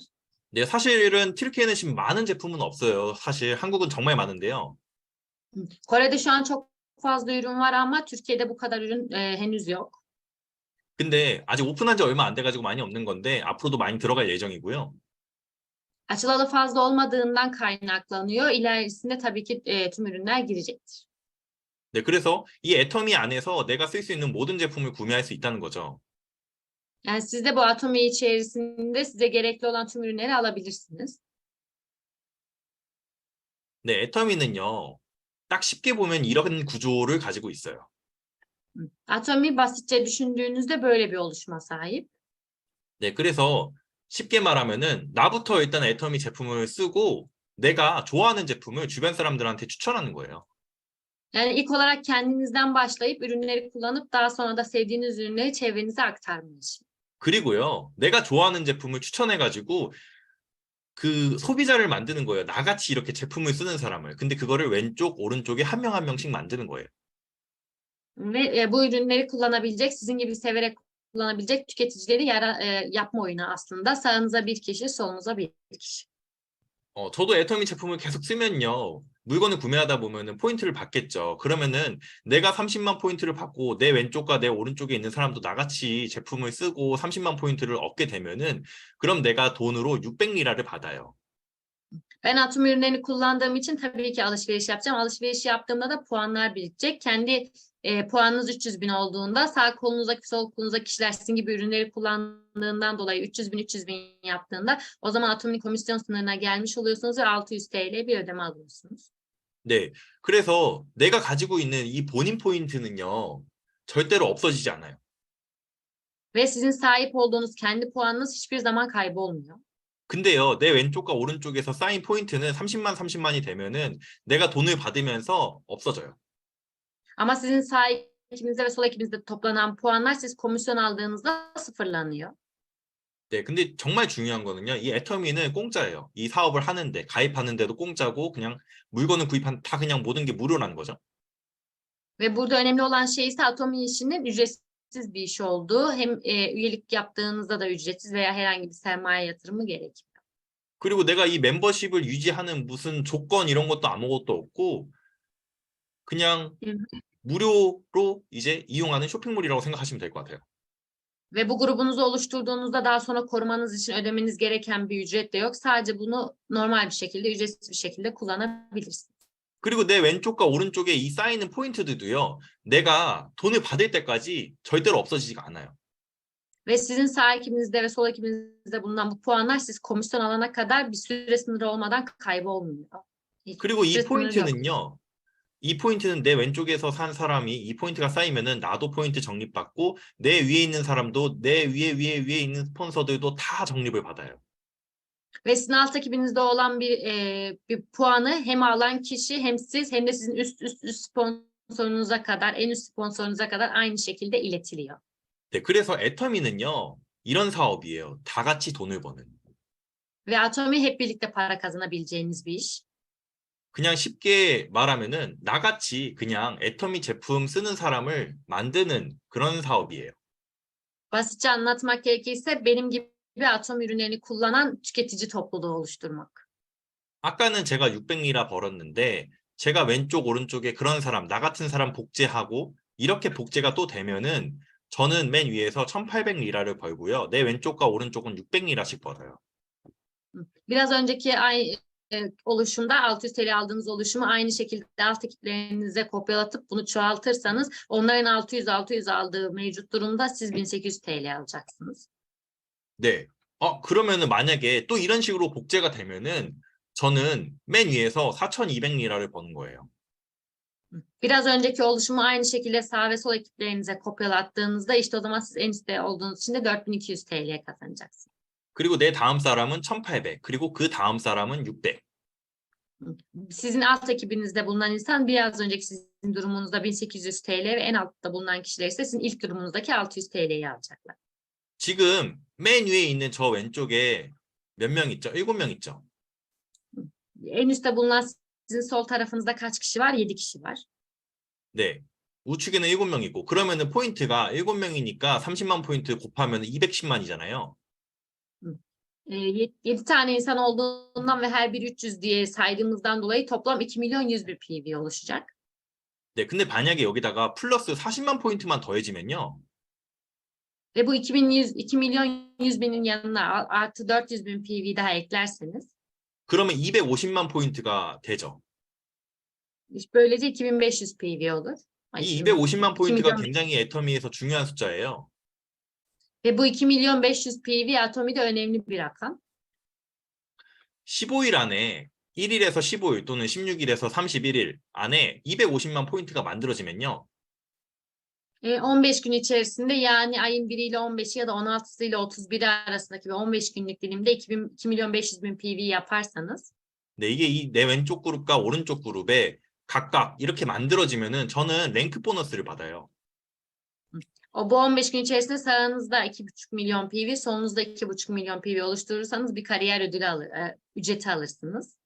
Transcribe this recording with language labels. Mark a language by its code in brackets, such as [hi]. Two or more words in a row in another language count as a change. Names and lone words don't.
[ko] 네, 사실은 튀르키예는 지금 많은 제품은 없어요. 사실 한국은 정말 많은데요. [tr] Kore'de şu an çok fazla ürün var ama Türkiye'de bu kadar ürün henüz yok. [ko] 근데 아직 오픈한 지 얼마 안 돼가지고 많이 없는 건데 앞으로도 많이 들어갈 예정이고요. [tr] Açılalı fazla olmadığından kaynaklanıyor. İlerisinde tabii ki tüm ürünler girecektir. [ko] 네, 그래서 이 애터미 안에서 내가 쓸 수 있는 모든 제품을 구매할 수 있다는 거죠. [tr] Yani siz de bu Atomi içerisinde size gerekli olan tüm ürünleri alabilirsiniz. [ko] 네, 애터미는요. 딱 쉽게 보면 이런 구조를 가지고 있어요. [tr] Atomi basitçe düşündüğünüzde böyle bir oluşuma sahip. [ko] 네, 그래서 쉽게 말하면은 나부터 일단 애터미 제품을 쓰고 내가 좋아하는 제품을 주변 사람들한테 추천하는 거예요. [tr] Yani ilk olarak kendinizden başlayıp ürünleri kullanıp daha sonra da sevdiğiniz ürünleri çevrenize aktarmış. [ko] 그리고요, 내가 좋아하는 제품을 추천해가지고 그 소비자를 만드는 거예요. 나같이 이렇게 제품을 쓰는 사람을. 근데 그거를 왼쪽, 오른쪽에 한 명 한 명씩 만드는 거예요. [tr] Ve bu ürünleri kullanabilecek, sizin gibi severek kullanabilecek tüketicileri yapma oyunu aslında. Sağınıza bir kişi, solunuza bir kişi. [ko] 저도 애터미 제품을 계속 쓰면요. 물건을 구매하다 보면은 포인트를 받겠죠. 그러면은 내가 30만 포인트를 받고 내 왼쪽과 내 오른쪽에 있는 사람도 나같이 제품을 쓰고 30만 포인트를 얻게 되면은 그럼 내가 돈으로 600리라를 받아요. [tr] Ben Atom ürünlerini kullandığım için tabii ki alışveriş yapacağım. Alışveriş yaptığımda da puanlar birikecek. Kendi puanınız 300.000 olduğunda sağ kolunuzdaki sol kolunuzdaki kişiler sizin gibi ürünleri kullandığından dolayı 300.000 yaptığında o zaman Atomi'nin komisyon sınırına gelmiş oluyorsunuz ve 600 TL bir ödeme alıyorsunuz. [ko] 네. 그래서 내가 가지고 있는 이 본인 포인트는요, 절대로 없어지지 않아요. [tr] Ve sizin sahip olduğunuz kendi puanınız hiçbir zaman kaybolmuyor. [ko] 근데요, 내 왼쪽과 오른쪽에서 쌓인 포인트는 30만, 30만이 되면은 내가 돈을 받으면서 없어져요. [tr] Ama sizin sağ ekibinizde ve sol ekibinizde toplanan puanlar siz komisyon aldığınızda sıfırlanıyor. [ko] 네, 근데 정말 중요한 거는요, 이 애터미는 공짜예요. 이 사업을 하는데, 가입하는데도 공짜고, 그냥 물건을 다 그냥 모든 게 무료라는 거죠. [tr] Ve burada önemli olan şey ise Atomi işinin ücretsiz bir iş olduğu. Hem üyelik yaptığınızda da ücretsiz veya herhangi bir sermaye yatırımı gerekmiyor. [ko] 그리고 내가 이 멤버십을 유지하는 무슨 조건 이런 것도 아무것도 없고, 그냥 무료로 이제 이용하는 쇼핑몰이라고 생각하시면 될 것 같아요. [tr] Ve bu grubunuzu oluşturduğunuzda daha sonra korumanız için ödemeniz gereken bir ücret de yok. Sadece bunu normal bir şekilde, ücretsiz bir şekilde kullanabilirsiniz. [ko] 그리고 내 왼쪽과 오른쪽에 이 쌓이는 포인트들도요, 내가 돈을 받을 때까지 절대로 없어지지가 않아요. [tr] Ve sizin sağ ekibinizde ve sol ekibinizde bulunan bu puanlar siz komisyon alana kadar bir süre sınırı olmadan kaybolmuyor. [ko] 그리고 이 [tr] süre sınırı yok. [ko] 포인트는요, 이 포인트는 내 왼쪽에서 산 사람이 이 포인트가 쌓이면은 나도 포인트 적립받고 내 위에 있는 사람도 내 위에 있는 스폰서들도 다 적립을 받아요. [tr] Ve sizin alt ekibinizde olan bir puanı hem alan kişi hem siz hem de sizin üst sponsorunuza kadar, en üst sponsorunuza kadar aynı şekilde iletiliyor. [ko] 네, 그래서 애터미는요, 이런 사업이에요. 다 같이 돈을 버는. [tr] Ve Atomi hep birlikte para kazanabileceğiniz bir iş. [ko] 그냥 쉽게 말하면은 나같이 그냥 애터미 제품 쓰는 사람을 만드는 그런 사업이에요. [tr] Basitçe anlatmak gerekirse benim gibi Atomi ürünlerini kullanan tüketici topluluğu oluşturmak. [ko] 아까는 제가 600리라 벌었는데 제가 왼쪽 오른쪽에 그런 사람, 나 같은 사람 복제하고 이렇게 복제가 또 되면은 저는 맨 위에서 1800리라를 벌고요. 내 왼쪽과 오른쪽은 600리라씩 벌어요. [tr] Biraz önceki oluşumda 600 TL aldığınız oluşumu aynı şekilde alt ekiplerinize kopyalatıp bunu çoğaltırsanız onların 600 aldığı mevcut durumda siz 1800 TL alacaksınız. [ko] 네. 그러면은 만약에 또 이런 식으로 복제가 되면은 저는 맨 위에서 4200리라를 버는 거예요. [tr] Biraz önceki oluşumu aynı şekilde sağ ve sol ekiplerinize kopyalattığınızda işte o zaman siz en üstte olduğunuz için de 4200 TL kazanacaksınız. [ko] 그리고 내 다음 사람은 1800, 그리고 그 다음 사람은 600. [tr] Sizin alt ekibinizde bulunan insan biraz önceki sizin durumunuzda 1800 TL ve en altta bulunan kişiler ise sizin ilk durumunuzdaki 600 TL'yi alacaklar. [ko] 지금 맨 위에 있는 저 왼쪽에 몇 명 있죠? 7명 있죠? [tr] En üstte bulunan sizin sol tarafınızda kaç kişi var? 7 kişi var. [ko] 네. 우측에는 7명 있고 그러면은 포인트가 7명이니까 30만 포인트 곱하면 210만이잖아요. [tr] 7 tane insan olduğundan ve her biri 300 diye saydığımızdan dolayı toplam 2.100.000 PV oluşacak. [ko] 네, 근데 만약에 여기다가 플러스 40만 포인트만 더해지면요. [tr] Ve bu 2.100.000'in yanına artı 400.000 PV daha eklerseniz [ko] 그러면 250만 포인트가 되죠. [tr] böylece 2500 PV olur. [ko] 이 250만 포인트가 2.500.000. 굉장히 애터미에서 중요한 숫자예요. [tr] Ve bu 2.500.000 PV Atomi'de önemli bir rakam. [ko] 15일 안에 1일에서 15일 또는 16일에서 31일 안에 250만 포인트가 만들어지면요. [tr] 15 gün içerisinde yani ayın 1 ile 15'i ya da 16'sı ile 31'i arasındaki ve 15 günlük dilimde 2.500.000 PV yaparsanız [ko] 네, 이게 내 왼쪽 그룹과 오른쪽 그룹에 각각 이렇게 만들어지면은 저는 랭크 보너스를 받아요. [tr] bu 15 gün içerisinde sağınızda 2.5 milyon PV, solunuzda 2.5 milyon PV oluşturursanız bir kariyer ücreti alırsınız.